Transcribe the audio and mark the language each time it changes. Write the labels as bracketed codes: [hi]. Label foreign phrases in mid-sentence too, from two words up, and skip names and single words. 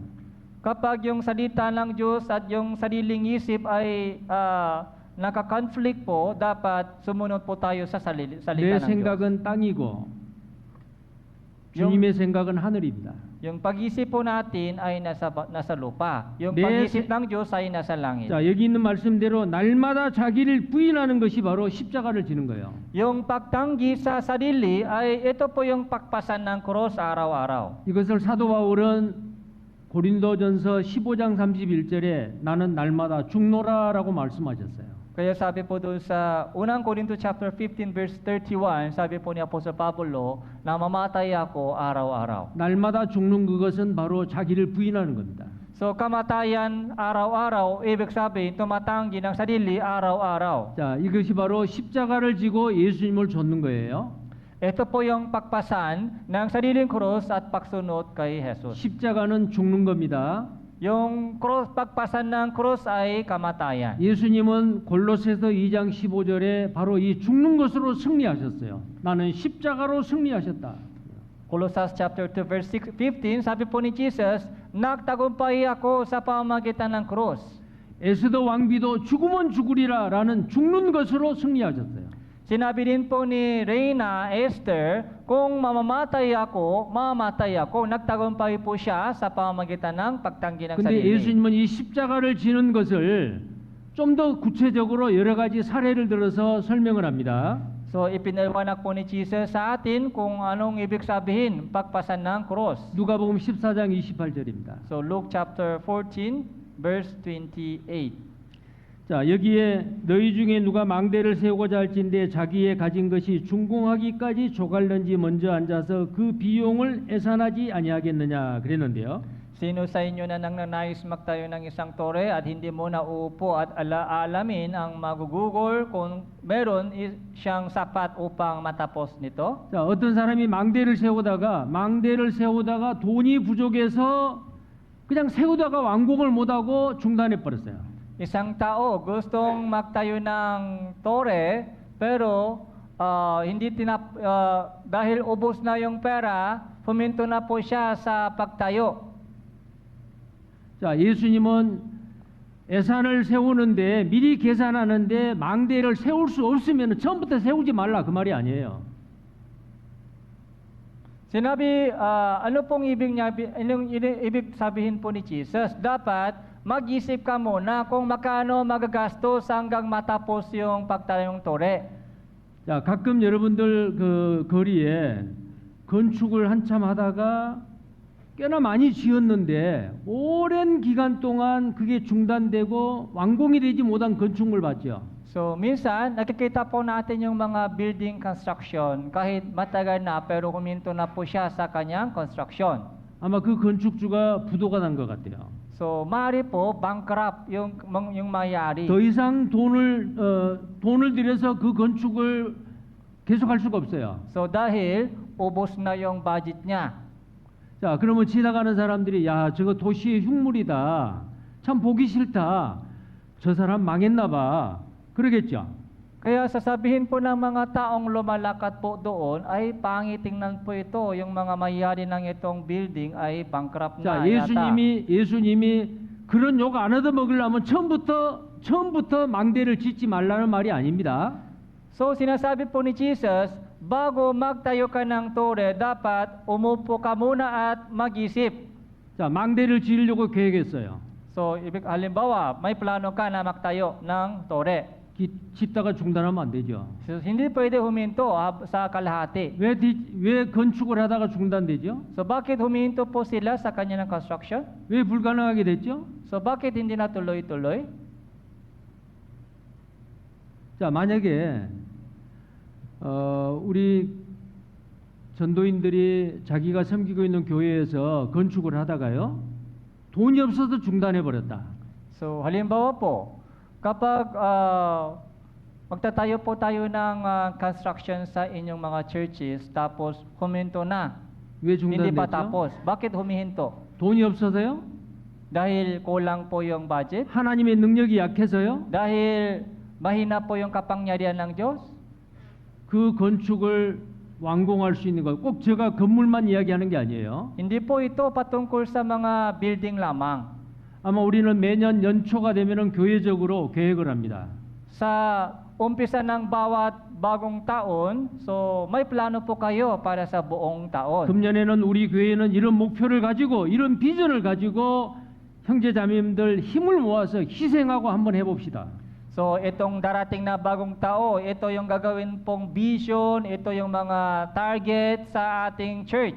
[tl] Kapag yung salita ng Diyos at yung sariling isip ay nakakonflict po, dapat sumunod po tayo sa [ko] 내 [tl] salita ng Diyos. [ko] 생각은 땅이고 주님의 생각은 하늘입니다. [tl] Yung pag-isip po natin ay nasa lupa. Yung [ko] 내 [tl] pag-isip [ko] 세- [tl] ng Diyos ay nasa langit. [ko] 자, 여기 있는 말씀대로 날마다 자기를 부인하는 것이 바로 십자가를 지는 거예요. [tl] Yung pagtanggi sa sarili ay ito po yung pakpasan ng cross araw-araw. [ko] 이것을 사도 바울은 고린도전서 15장 31절에 나는 날마다 죽노라라고 말씀하셨어요. [tl] Kaya sabi po doon sa unang Korinto [en] chapter 15 verse 31, [tl] sabi po ni Apostle Pablo, na mamatay ako araw-araw. [ko] 날마다 죽는 그것은 바로 자기를 부인하는 겁니다. [tl] So kamatayan araw-araw, ibig sabihin tumatanggi ng sarili araw-araw. [ko] 자, 이것이 바로 십자가를 지고 예수님을 좇는 거예요. [tl] Ito po yung pakpasan ng sariling krus at pagsunod kay Jesus. [ko] 십자가는 죽는 겁니다. [tl] Yung cross, pagpasan ng krus ay kamatayan. [ko] 예수님은 골로새서 2장 15절에 바로 이 죽는 것으로 승리하셨어요. 나는 십자가로 승리하셨다. [tl] Colossus [en] chapter 2 verse 15, [tl] sabi po ni Jesus, nagtagumpay ako sa pamamagitan ng krus. [ko] 에스더 왕비도 죽으면 죽으리라 라는 죽는 것으로 승리하셨어요. [tl] Sinabi din po ni Reyna Esther, kung mamamatay ako, nagtagumpay po siya sa pamamagitan ng pagtanggi ng [ko] 근데 [tl] sarili. [ko] 예수님은 이 십자가를 지는 것을 좀 더 구체적으로 여러 가지 사례를 들어서 설명을 합니다. [tl] So ipinaliwanag po ni Jesus sa atin kung anong ibig sabihin pagpasan ng cross. [ko] 누가복음 14장 28절입니다. [en] So Luke chapter 14 verse 28. [ko] 자, 여기에 너희 중에 누가 망대를 세우고자 할진대 자기의 가진 것이 준공하기까지 조갈런지 먼저 앉아서 그 비용을 애산하지 아니하겠느냐 그랬는데요. [tl] Sino sa inyo na nangnanais magtayo ng isang tore at hindi mo na uupo at alaalamin ang magugugol kung meron siyang sapat upang matapos nito? [ko] 자, 어떤 사람이 망대를 세우다가 돈이 부족해서 그냥 세우다가 완공을 못하고 중단해 버렸어요. [tl] Isang tao gustong magtayo ng tore pero dahil ubos na yung pera, huminto na po siya sa pagtayo. [ko] 자, 예수님은 예산을 세우는데 미리 계산하는데 망대를 세울 수 없으면 처음부터 세우지 말라 그 말이 아니에요. [tl] Sinabi, ano pong ibig sabihin po ni Jesus? Dapat mag-isip ka muna kung magkano magagastos hanggang matapos yung pagtayong tore. [ko] 자, 가끔 여러분들 그 거리에 건축을 한참 하다가 꽤나 많이 지었는데 오랜 기간 동안 그게 중단되고 완공이 되지 못한 건축물 봤죠. [tl] So minsan, nakikita po natin yung mga [en] building construction [tl] kahit matagal na pero huminto na po siya sa kanyang construction. [ko] 아마 그 건축주가 부도가 난 것 같아요. [tl] So maaari po bankrupt yung mayari. [ko] 더 이상 돈을 들여서 그 건축을 계속할 수가 없어요. [tl] So dahil ubos na yung budget niya. [ko] 자, 그러면 지나가는 사람들이 야, 저거 도시의 흉물이다. 참 보기 싫다. 저 사람 망했나 봐. 그러겠죠. [tl] Kaya sasabihin po ng mga taong lumalakad po doon ay pangit tingnan po ito, yung mga mayari ng itong building ay bankrupt [ko] 자, [tl] na [ko] 예수님이 그런 욕 안 얻어먹으려면 처음부터 망대를 짓지 말라는 말이 아닙니다. [tl] So sinasabi po ni Jesus, bago magtayo ka ng tore, dapat umupo ka muna at mag-isip. [ko] 자, 망대를 지으려고 계획했어요. [tl] So halimbawa, may plano ka na magtayo ng tore. [ko] 짓다가 중단하면 안 되죠. [tl] So, hindi pwede huminto sa kalahati. [ko] 왜 건축을 하다가 중단되죠? [tl] So bakit huminto po sila sa kanya ng construction? [ko] 왜 불가능하게 됐죠? [tl] So bakit hindi na tuloy-tuloy? [ko] 자, 만약에 우리 전도인들이 자기가 섬기고 있는 교회에서 건축을 하다가요, 돈이 없어서 중단해 버렸다. [tl] So halimbawa po, kapag magtatayo po tayo ng construction sa inyong mga churches, tapos huminto na. [ko] 왜 [tl] Hindi pa [ko] 중단됐죠? [tl] tapos. Bakit humihinto? [ko] 돈이 없어서요? [tl] Dahil kulang po yung budget? [ko] 하나님의 능력이 약해서요? [tl] Dahil mahina po yung kapangyarihan ng Diyos? [ko] 그 건축을 완공할 수 있는 거, 꼭 제가 건물만 이야기하는 게 아니에요. [tl] Hindi po ito patungkol sa mga building lamang. [ko] 아마 우리는 매년 연초가 되면은 교회적으로 계획을 합니다. [tl] Sa umpisa ng bawat bagong taon, so may plano po kayo para sa buong taon. [ko] 금년에는 우리 교회는 이런 목표를 가지고 이런 비전을 가지고 형제자매님들 힘을 모아서 희생하고 한번 해봅시다. [tl] So itong darating na bagong tao, ito yung gagawin pong vision, ito yung mga target sa ating church.